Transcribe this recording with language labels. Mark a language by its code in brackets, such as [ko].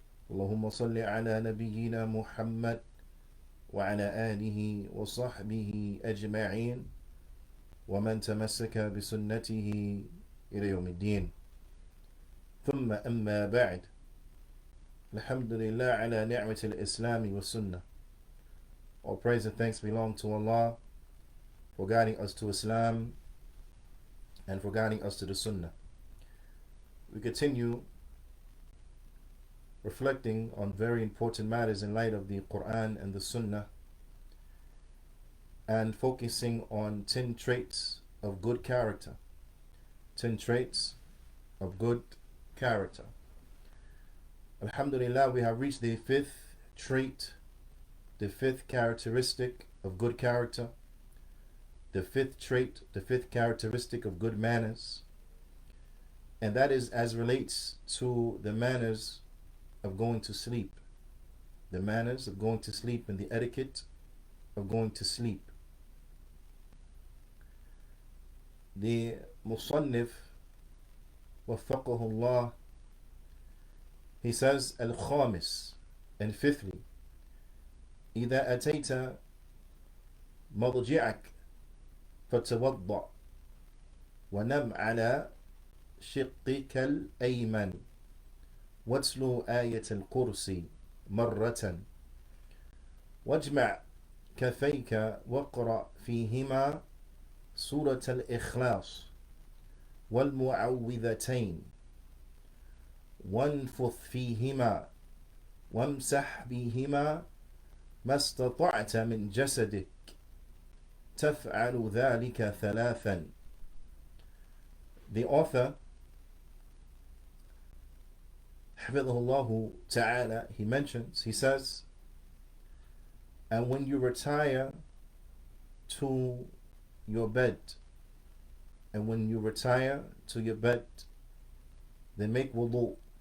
[ar] اللهم صل على نبينا محمد وعلى آله وصحبه أجمعين ومن تمسك بسنته إلى يوم الدين. ثم أما بعد، الحمد لله على نعمة الإسلام والسنة. [en] All praise and thanks belong to Allah for guiding us to Islam and for guiding us to the Sunnah. We continue reflecting on very important matters in light of the Quran and the Sunnah, and focusing on 10 traits of good character. 10 traits of good character. Alhamdulillah, we have reached the fifth trait, the fifth characteristic of good character, the fifth trait, the fifth characteristic of good manners, and that is as relates to the manners of going to sleep. The manners of going to sleep and the etiquette of going to sleep. The Musannif, [ar] وفقه الله, [en] he says, Al-Khamis, and fifthly, [ar] إذا أتيت مضجعك فتوضأ ونم على شقك الأيمن واتلو آية الكرسي مرة واجمع كفيك واقرأ فيهما سورة الإخلاص والمعوذتين وانفث فيهما وامسح بهما ما استطعت من جسدك تفعل ذلك ثلاثا. [en] The author, [ar] حفظه الله تعالى, [en] he mentions, he says, and when you retire to your bed, and when you retire to your bed, then make wudu,